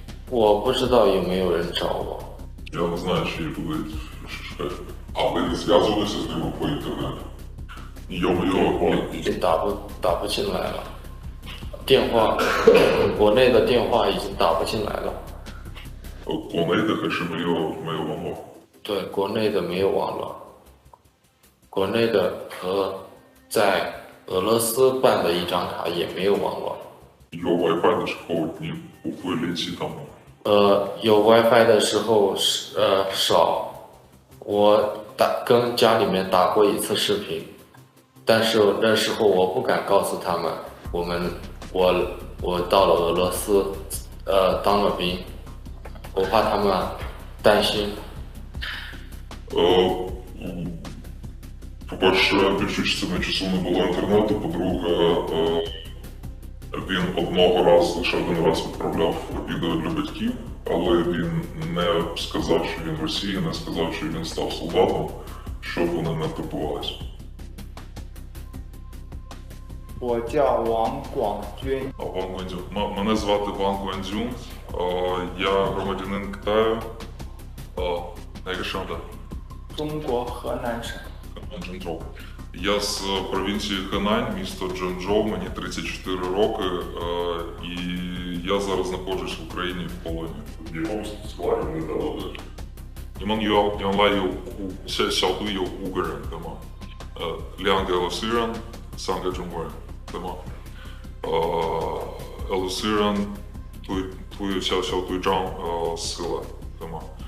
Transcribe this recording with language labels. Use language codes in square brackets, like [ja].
[zh] 我不知道有没有人找我。 [uk] Я не знаю, чи будуть шукати. А ви не зв'язувалися з ними по інтернету? [zh] 你有没有？已经打不进来了，电话，国内的电话已经打不进来了。国内的还是没有网络？对，国内的没有网络，国内的和在俄罗斯办的一张卡也没有网络。有 WiFi 的时候，你不会联系他们？有 WiFi 的时候少，我跟家里面打过一次视频，但是那时候我不敢告诉他们，我到了俄罗斯，当了兵，我怕他们担心。 [uk] По-перше, більшу частину часу не було інтернету, по-друге, він лише один раз відправляв відео для батьків, але він не сказав, що він в Росії, не сказав, що він став солдатом, щоб вони не турбувалися. [zh] 我叫王广军。 [uk] Ван Гуандзюн. Мене звати Ван Гуандзюн, я громадянин Китаю. Яка шанда? [zh] 中国河南省。 [uk] Джанчжоу. Я з провінції Хенань, місто Джанчжоу, мені 34 роки, і я зараз знаходжусь в Україні в полоні. [zh] 你公司外人的老的，你们原来小队有5个人，对吗？2个俄罗斯人，3个中国人，对吗？俄罗斯人小队长死了，对吗？